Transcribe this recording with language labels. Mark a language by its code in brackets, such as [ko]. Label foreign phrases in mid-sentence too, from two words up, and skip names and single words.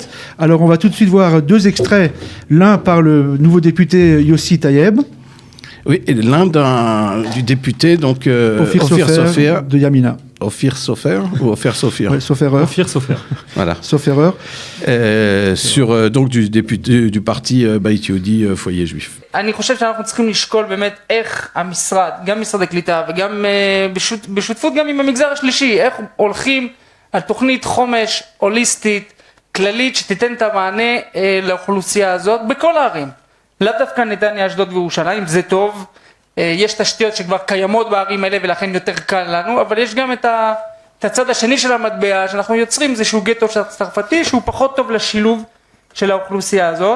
[fr] Alors on va tout de suite voir deux extraits, l'un par le nouveau député Yossi Tayeb. Oui, et l'un du député donc Ophir Sofer de Yamina. Ophir Sofer ou Ophir Sofer? Oui, Soferer. Ophir Sofer. Voilà. Soferer. sur donc du député du parti Beit Yehudi, foyer juif. [he] אני חושב שאנחנו צריכים לשקול באמת איך המשרד, גם משרד הקליטה וגם בשותפות גם עם המגזר השלישי, איך הולכים על תוכנית חומש הוליסטית, כללית, שתיתן את המענה לאוכלוסייה הזאת בכל הערים. לאו דווקא נתניה, אשדוד וירושלים, זה טוב. יש תשתיות שכבר קיימות בערים האלה ולכן יותר קל לנו, אבל יש גם את הצד השני של המטבע שאנחנו יוצרים, זה שהוא גטו צרפתי שהוא פחות טוב לשילוב של האוכלוסייה הזאת.